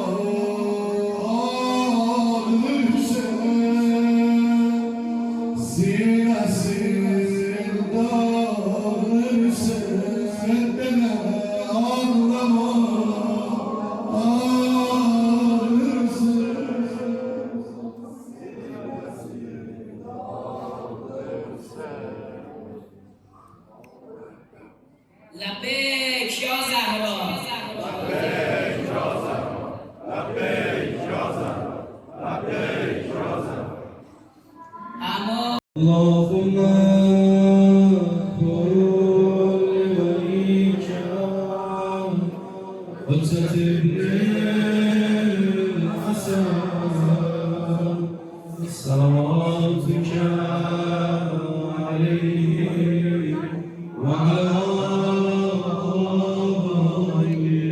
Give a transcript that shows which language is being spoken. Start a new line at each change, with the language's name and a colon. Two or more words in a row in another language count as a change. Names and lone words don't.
Azerbaijani: ağlı Hüseyin sinəsin dağlı Hüseyin demə ağlama ağlı Hüseyin
Arabic: لبیک یا زهرا لبیک یا زهرا لبیک یا زهرا لبیک یا زهرا اما اللهم كل وليك حجة ابن الحسن صلواتك عليه وعلى آله